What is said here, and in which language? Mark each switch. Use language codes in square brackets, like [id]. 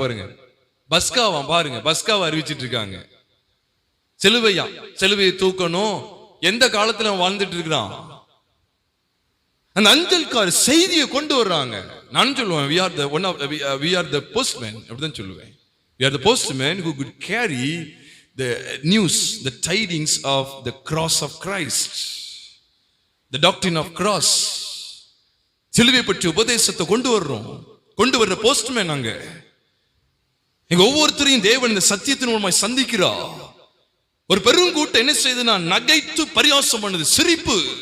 [ta] பாருங்க, பஸ்காவா பாருங்க, பஸ்காவை அறிவிச்சிட்டு இருக்காங்க. சிலுவையை தூக்கணும். எந்த காலத்துல வாழ்ந்துட்டு இருக்கிறான் அந்த அஞ்சல்கார் செய்தியை கொண்டு வர்றாங்க. நான் சொல்லுவேன், [en] we are the postmen, [ta] அப்படிதான் சொல்லுவேன். [en] We are the postmen who could carry the news, the tidings of the cross of Christ, the doctrine of cross. [ta] சிலுவை பற்றி உபதேசத்தை கொண்டு வர்ற போஸ்ட்மேன் நாங்க. எங்க ஒவ்வொருத்தரையும் தேவன் இந்த சத்தியத்தின் மூலமாய் சந்திக்கிறா. ஒரு பெருங்கூட்டம் என்ன செய்யுதுன்னா, நகைத்து பரியாசம் பண்ணுது, சிரிப்பு.